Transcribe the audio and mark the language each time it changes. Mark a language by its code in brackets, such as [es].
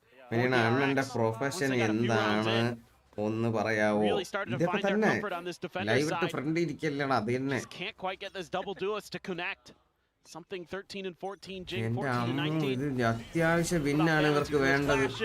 [ml] പിന്നെ അണ്ണന്റെ പ്രൊഫഷൻ എന്താണ് ഒന്ന് പറയാവോ? ഇതൊക്കെ തന്നെ ലൈവ് ഇട്ട് ഫ്രണ്ട് ഇരിക്കല്ലാണ്. അത് തന്നെ [en] Can't quite get this double duelist to connect. Something 13 and 14, Jing [ml] എന്റെ [en] 14 and [ml] അമ്മ, [en] 19. [ml] ഇത് അത്യാവശ്യം വിന്നാണ് ഇവർക്ക് വേണ്ടത്.